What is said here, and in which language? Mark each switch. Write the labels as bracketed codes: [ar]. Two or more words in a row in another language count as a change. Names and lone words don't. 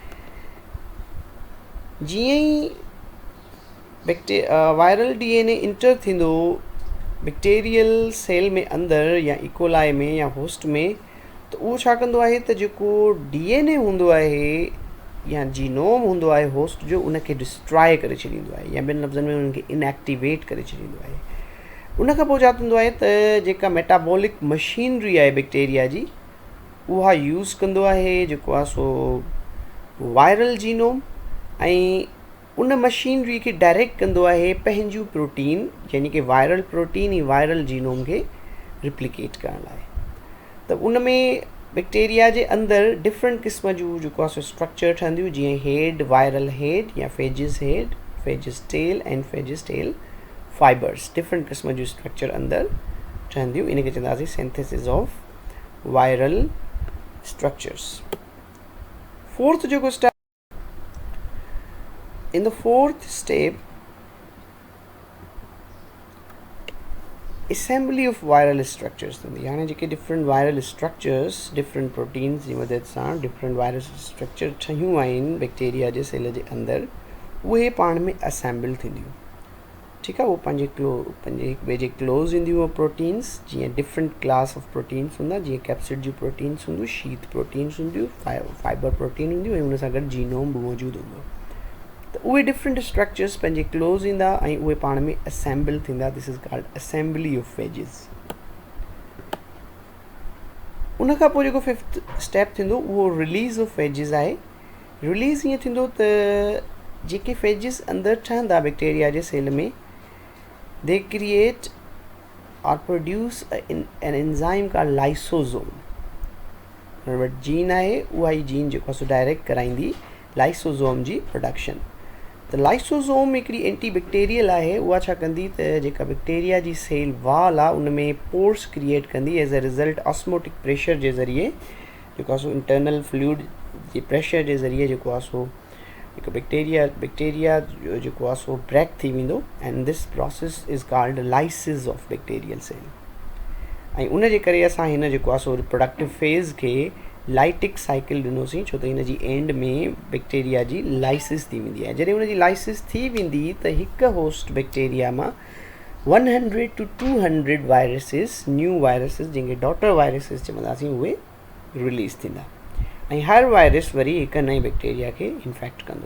[sd] जीअं ई [en] viral DNA enter [sd] थींदो [en] bacterial cell [sd] में अंदरि या इकोलाई में या होस्ट में, त उहो छा कंदो आहे त जेको DNA हूंदो आहे या जीनोम हूंदो आहे होस्ट जो उनखे डिस्ट्रॉय करे छॾींदो आहे या ॿिनि लफ़्ज़नि में उनखे इनएक्टिवेट करे छॾींदो आहे। उन खां पोइ छा थींदो आहे त जेका [en] metabolic machinery [sd] आहे बैक्टीरिया जी उहा यूज़ कंदो आहे जेको आहे सो [en] viral genome [sd] ऐं उन मशीनरी खे डायरेक्ट कंदो आहे पंहिंजूं प्रोटीन यानी कि [en] viral protein [sd] ऐं [en] viral genome [sd] खे रिप्लिकेट करण लाइ। त उन में बैक्टीरिया जे अंदरि डिफरेंट क़िस्म जूं जेको आहे सो स्ट्रक्चर ठहंदियूं, जीअं [en] head viral head [sd] या [en] phages head, phages tail and phages tail fibers, [sd] डिफरेंट क़िस्म जूं स्ट्रक्चर अंदरि ठहंदियूं। इन खे चवंदासीं [en] synthesis of viral structures. [sd] फोर्थ जेको स्टेप, [en] in the fourth step assembly of viral structures [sd] थींदी, यानी जेके [en] different viral structures different proteins [sd] जी मदद सां [en] different viral structure [sd] ठहियूं आहिनि बैक्टीरिया जे सेल जे अंदरि, उहे पाण में असेंबल थींदियूं। ठीकु आहे, उहो पंहिंजे हिक ॿिए जे क्लोज़ ईंदियूं प्रोटीन्स, जीअं [en] different class of proteins [sd] हूंदा, जीअं कैप्सिड जूं प्रोटीन्स हूंदियूं, [en] sheath proteins [sd] हूंदियूं, [en] fiber protein [sd] हूंदियूं, ऐं हुन सां गॾु जीनोम बि मौजूदु हूंदो। त उहे डिफरेंट स्ट्रक्चर्स पंहिंजे क्लोज़ ईंदा ऐं उहे पाण में असेंबल थींदा। [en] this is called assembly of phages. [sd] उन खां पोइ जेको [en] fifth step [sd] थींदो उहो [en] release of phages [sd] आहे। रिलीज़ ईअं थींदो त जेके फेजिस अंदरि ठहंदा बैक्टीरिया जे सेल में, [en] they create or produce an enzyme called lysosome. [sd] हुन वटि जीन आहे, उहा ई जीन जेको आहे सो डायरेक्ट कराईंदी लाइसोसोम जी प्रोडक्शन। त लाइसोसोम हिकिड़ी एंटीबैक्टीरियल आहे, उहा छा कंदी त जेका बैक्टीरिया जी सेल वॉल आहे उन में [en] pores create [sd] कंदी [en] as a result osmotic pressure [sd] जे ज़रिए, जेको आहे सो [en] internal fluid [sd] जे प्रेशर जे ज़रिए जेको आहे सो हिकु बैक्टीरिया जो जेको आहे सो ब्रेक थी वेंदो, [en] and this process is called lysis of bacterial cell. [sd] ऐं उन जे करे असां हिन जेको आहे सो [en] reproductive phase [sd] खे [en] lytic cycle [sd] ॾिनोसीं, छो त हिन जी एंड में बैक्टीरिया जी लाइसिस थी वेंदी आहे। जॾहिं हुन जी लाइसिस थी वेंदी त हिकु होस्ट बैक्टीरिया मां 100 to 200 वायरसिस, [en] new viruses [sd] जंहिंखे [en] daughter viruses [sd] चवंदासीं, उहे रिलीज़ थींदा ऐं हर वायरस वरी हिकु नए बैक्टीरिया खे इन्फेक्ट कंदो।